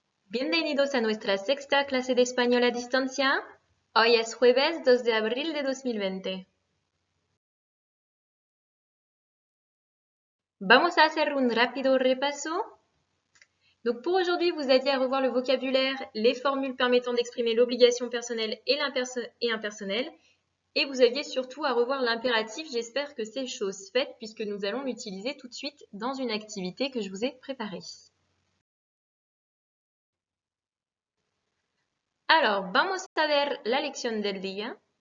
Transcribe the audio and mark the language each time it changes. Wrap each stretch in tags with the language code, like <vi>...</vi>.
<es>Bienvenidos a nuestra sexta clase de español a distancia. Hoy es jueves 2 de abril de 2020. Vamos a hacer un rápido repaso.</es> <fr>Donc pour aujourd'hui, vous aviez à revoir le vocabulaire, les formules permettant d'exprimer l'obligation personnelle et impersonnelle. Et vous aviez surtout à revoir l'impératif. J'espère que c'est chose faite puisque nous allons l'utiliser tout de suite dans une activité que je vous ai préparée. Alors,</fr> <es>vamos a ver la lección del día.</es>